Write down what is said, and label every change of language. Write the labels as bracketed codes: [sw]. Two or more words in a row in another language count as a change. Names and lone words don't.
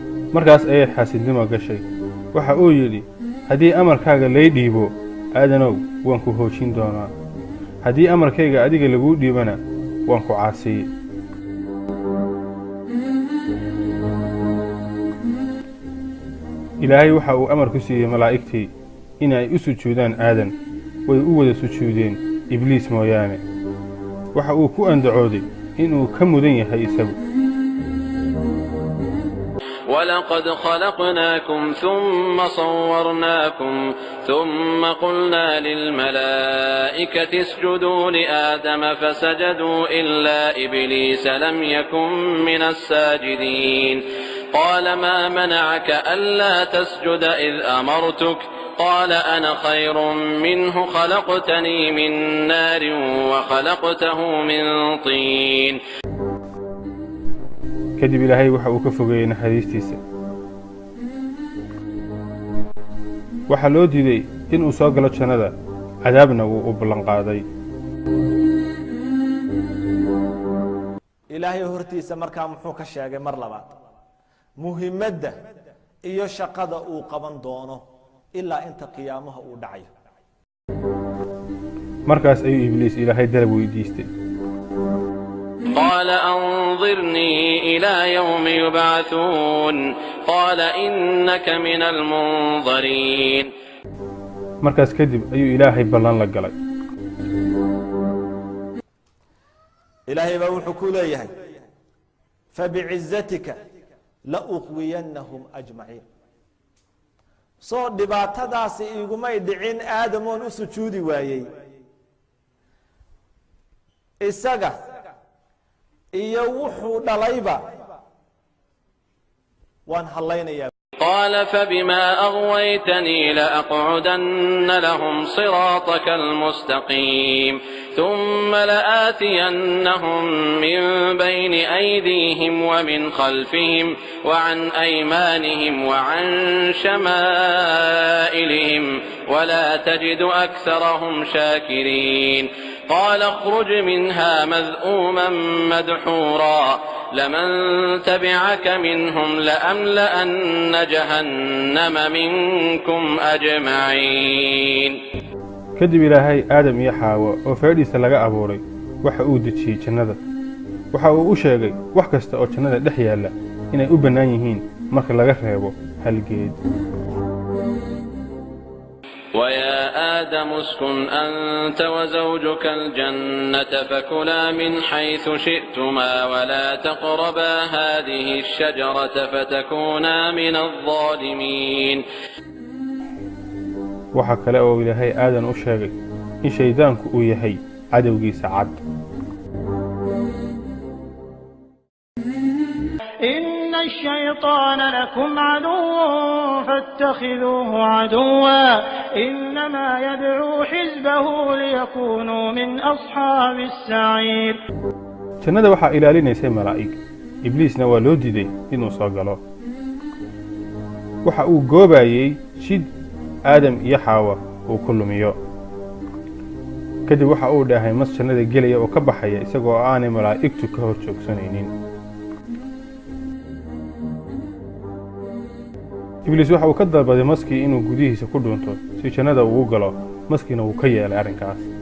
[so] markaas ayay xaasidnimo gashay waxa uu yidhi haddii amarkaaga lay dhiibo aadanow waan ku hoojin doonaa haddii amarkayga adiga laguu dhiibana waan ku caasiye ilaahay waxa uu amar ku siiyey malaa'igtii inay u sujuudaan aadan way u wada sujuudeen ibliis mooyaane waxa uu ku andacooday inuu ka mudan yahay isagu [ar] ولقد خلقناكم ثم صورناكم ثم قلنا للملائكة اسجدوا لآدم فسجدوا إلا إبليس لم يكن من الساجدين قال ما منعك ألا تسجد إذ أمرتك قال أنا خير منه خلقتني من نار وخلقته من طين [so] kadib ilaahay waxa uu ka fogeeyey naxariistiisa waxa loo diiday inuu soo galo jannada cadaabna wuu u ballan qaaday ilaahay hortiisa markaa muxuu ka sheegay mar labaad muhiimadda iyo shaqada uu qaban doono ilaa inta qiyaamaha uu dhacayo markaas ayuu ibliis ilaahay dalab weydiistay [ar] قال أنظرني إلى يوم يبعثون قال إنك من المنظرين [so] markaas kadib ayuu ilaahay ballan la galay ilaahay baa wuxuu ku leeyahay [ar] فبعزتك لأغوينهم أجمعين [so] soo dhibaatadaasi igumay dhicin aadamoon u sujuudi waayey isaga iyo wuxuu dhalayba waan hallaynayaa [ar] قال فبما أغويتني لأقعدن لهم صراطك المستقيم ثم لآتينهم من بين أيديهم ومن خلفهم وعن أيمانهم وعن شمائلهم ولا تجد أكثرهم شاكرين قال اخرج منها مذءوما مدحورا لمن تبعك منهم لأملأن جهنم منكم أجمعين [so] kadib ilaahay aadam iyo xaawo oo feedhiisa laga abuuray waxa uu dejiyey jannada waxa uu u sheegay wax kasta oo jannada dhex yaalla inay u bannaan yihiin marka laga reebo hal geed [ar] ويا آدم اسكن أنت وزوجك الجنة فكلا من حيث شئتما ولا تقربا هذه الشجرة فتكونا من الظالمين [so] waxa kale oo ilaahay aadan u sheegay in shaydaanku uu yahay cadowgiisa cad [ar] إن الشيطان لكم عدو فاتخذوه عدوا إنما يدعو حزبه ليكونوا من أصحاب السعير [so] jannada waxaa ilaalinaysay malaa'ig ibliisna waa loo diiday inuu soo galo waxa uu goobayey shid aadam iyo xaawa uu ku lumiyo kadib waxa uu dhahay mas jannada gelaya oo ka baxaya isagoo aanay malaa'igtu ka hor joogsanaynin ibliis waxa uu ka dalbaday maskii inuu gudihiisa ku dhuunto si jannada uu galo maskiina uu ka yeelay arrinkaas